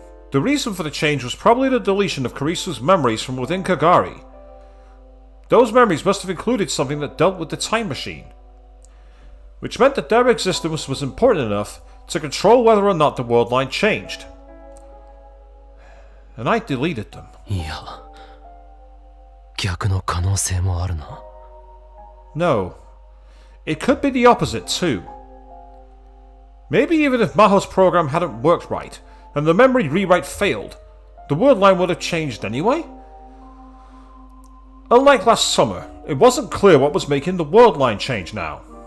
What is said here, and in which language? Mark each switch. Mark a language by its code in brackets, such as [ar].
[en] The reason for the change was probably the deletion of Kurisu's memories from within Kagari. Those memories must have included something that dealt with the time machine, which meant that their existence was important enough to control whether or not the world line changed. And I deleted them. [ja] いや、逆の可能性もあるな。 [en] No, it could be the opposite too. Maybe even if Maho's program hadn't worked right, and the memory rewrite failed, the world line would have changed anyway? Unlike last summer, it wasn't clear what was making the world line change now.